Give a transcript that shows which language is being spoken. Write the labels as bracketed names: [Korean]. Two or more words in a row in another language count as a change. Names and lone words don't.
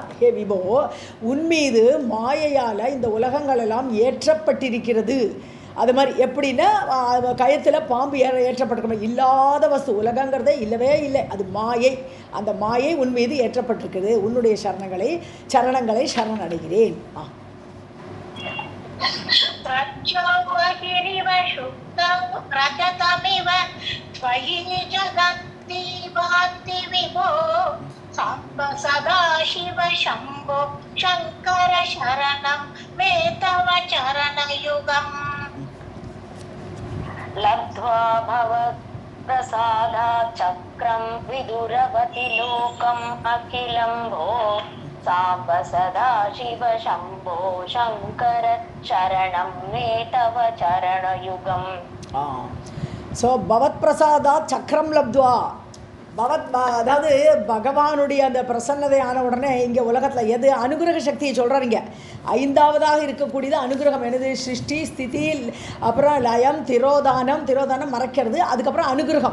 [Tamil] ஹே விபோ, உன்மீது மாயையால் இந்த உலகங்கள் எல்லாம் ஏற்றப்பட்டிருக்கிறது. அது மாதிரி எப்படின்னா கயத்தில் பாம்பு ஏற்றப்பட்டிருக்க இல்லாத வஸ்து உலகங்கிறதே இல்லவே இல்லை, அது மாயை. அந்த மாயை உன்மீது ஏற்றப்பட்டிருக்குது. உன்னுடைய சரணங்களை சரணடைகிறேன். [Sanskrit] त्वयि जगन्ति भान्ति विभो साम्ब सदा शिव शम्भो शङ्कर शरणं मे तव चरणयुगम्. लब्ध्वा भवत्प्रसादात् चक्रं विदुरवति लोकम् अखिलं भो साम्ब सदा शिव शम्भो शङ्कर शरणं मे तव चरणयुगम्. सो भवत् प्रसादा चक्रं लब्ध्वा. [Tamil] அதாவது பகவானுடைய அந்த பிரசன்னதை ஆன உடனே இங்கே உலகத்தில் எது அனுகிரக சக்தியை சொல்கிறாருங்க. ஐந்தாவதாக இருக்கக்கூடியது அனுகிரகம். எனது சிருஷ்டி ஸ்திதி, அப்புறம் லயம், திரோதானம் மறைக்கிறது, அதுக்கப்புறம் அனுகிரகம்.